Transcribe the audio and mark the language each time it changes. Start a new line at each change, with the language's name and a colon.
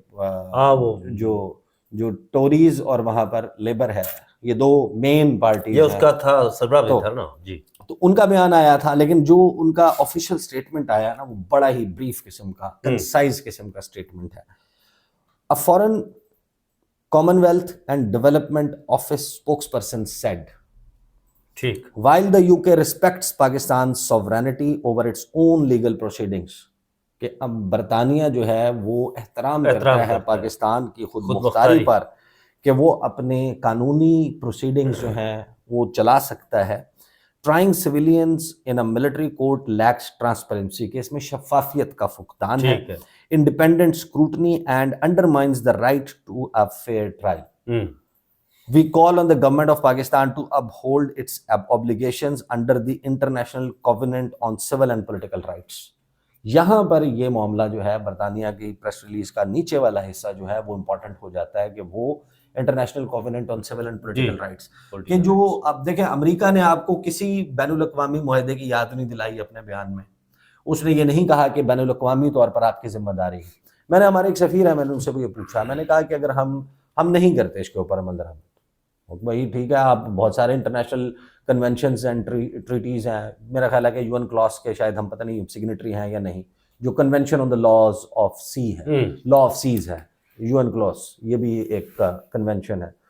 Urdu: وہ جو ٹوریز اور وہاں پر لیبر ہے، یہ 2 مین پارٹیز یہ اس کا تھا سربراہ بھی تھا نا، جی۔ تو ان کا بیان آیا تھا, لیکن جو ان کا آفیشیل اسٹیٹمنٹ آیا نا وہ بڑا ہی بریف قسم کا, کنسائز قسم کا اسٹیٹمنٹ ہے.
English: A foreign Commonwealth and Development Office spokesperson said,
Urdu: ٹھیک,
English: while the UK respects Pakistan's sovereignty over its own legal proceedings,
Urdu: کہ اب برطانیہ جو ہے وہ احترام کرتا ہے پاکستان کی خود مختاری پر کہ وہ اپنے قانونی پروسیڈنگز جو ہیں وہ چلا سکتا ہے.
English: Trying civilians in a military court lacks transparency,
Urdu: کہ اس میں شفافیت کا فقدان ہے,
English: independent scrutiny and undermines the right to a fair trial. We call on the government of Pakistan to uphold its obligations under the International Covenant on Civil and Political Rights.
Urdu: یہاں پر یہ معاملہ جو ہے برطانیہ کی پریس ریلیز کا نیچے والا حصہ جو ہے وہ امپورٹنٹ ہو جاتا ہے کہ وہ international covenant on civil and political rights, کہ جو اب دیکھیں امریکہ نے آپ کو کسی بین الاقوامی معاہدے کی یاد نہیں دلائی اپنے بیان میں. اس نے یہ نہیں کہا کہ بین الاقوامی طور پر آپ کی ذمہ داری ہے. میں نے ہمارے ایک سفیر ہے, میں نے ان سے بھی یہ پوچھا, میں نے کہا کہ اگر ہم نہیں کرتے اس کے اوپر عمل درآمد, بھائی ٹھیک ہے آپ بہت سارے انٹرنیشنل کنونشنز اینڈ ٹریٹیز ہیں, میرا خیال ہے کہ UN کلاس کے شاید ہم پتہ نہیں سگنیٹری ہیں یا نہیں, جو convention on the laws of سی ہے, لا آف سیز ہے UN کلاس, یہ بھی ایک کنونشن ہے.